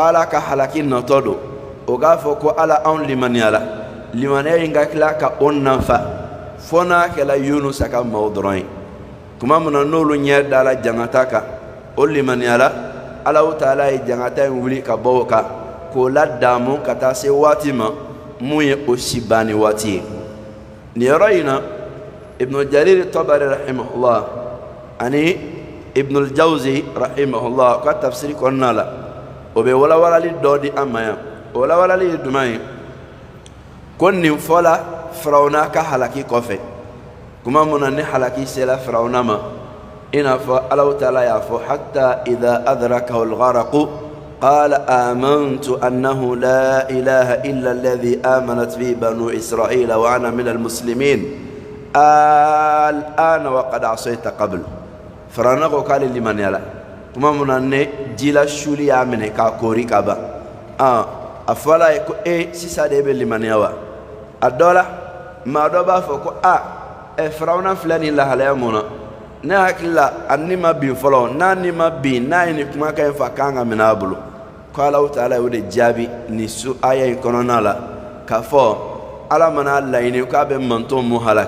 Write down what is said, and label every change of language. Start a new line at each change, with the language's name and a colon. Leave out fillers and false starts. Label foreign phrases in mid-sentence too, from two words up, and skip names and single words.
Bambara: Ala ka halaki natɔ don o k'a fɔ ko Ala anw limaniyala limaniya in ka tila ka o nafa fo n'a kɛla Yunus ka maaw dɔrɔn ye tuma min na n'olu ɲɛ dala jangata kan o limaniyala Alahu Taala ye jangata in wuli ka bɔ o kan k'o ladamu ka taa se waati ma mun ye o si banni waati ye nin yɔrɔ in na Ibn Jarir Tabari rahimahullah ani Ibn al-Jawzi rahimahullah ka tafsiri kɔnɔna la o bɛ walawalali dɔ di an ma yan o walawalali ye jumɛn ye ko nin fɔla Firawuna ka halaki kɔfɛ kuma mun na ni halaki sera Firawuna ma i n'a fɔ Alahu Taala y'a fɔ
Arabic: حتى إذا أدركه الغرق قال آمنت أنه لا إله إلا الذي آمنت به بنو إسرائيل وأنا من المسلمين آلآن وقد عصيت قبل
Bambara: Firawuna ko k'ale limaniyala tuma mun na ne jila suli y'a minɛ k'a koori ka ban a fɔla ye ko sisan de bɛ limaniya wa a dɔ la maa dɔ b'a fɔ ko Firawuna filɛ nin lahalaya mun na ne hakili la a ni ma bin fɔlɔ n'a ni ma bin n'a ye nin kumakan in fɔ k'an ka minɛ a bolo ko Alahu Taala y'o de jaabi nin aya in kɔnɔna la k'a fɔ Ala mana laɲini k'a bɛ mantonw mun